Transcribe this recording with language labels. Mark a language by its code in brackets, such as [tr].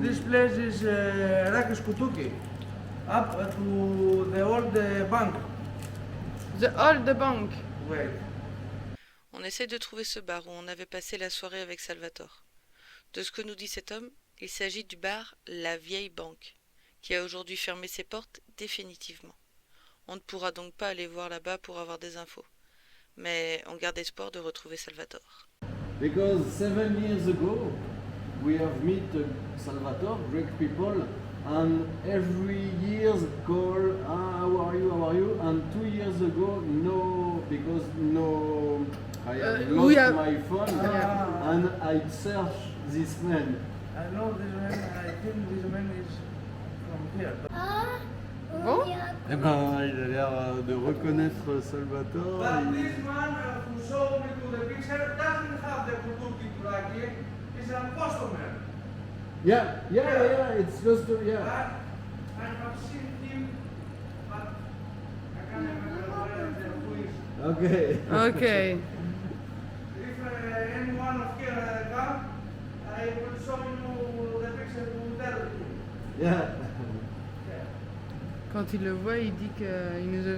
[en] This place is Rakis Kutuki, up to the old bank. The Old Bank. Wait. [fr] On essaie de trouver ce bar où on avait passé la soirée avec Salvatore. De ce que nous dit cet homme, il s'agit du bar La Vieille Banque, qui a aujourd'hui fermé ses portes définitivement. On ne pourra donc pas aller voir là-bas pour avoir des infos. Mais on garde espoir de retrouver Salvatore. [en] Because 7 years ago, we have met Salvatore, Greek people, and every year call, how are you, how are you? And 2 years ago, no, because no, I have we lost have- my phone, Ah. and I search this man. I know this man, I think this man is from here. [fr] Bon. Eh ben, il a l'air de reconnaître Salvatore. [en] But this man who showed me to the picture doesn't have the Kutuki Turaki, he's a customer. Yeah, it's close to, But I have seen him, but I can't remember who is. Okay. Ok. If anyone of here come, I will show you the picture to tell you. Yeah. [fr] Quand il le voit, il dit qu'il nous a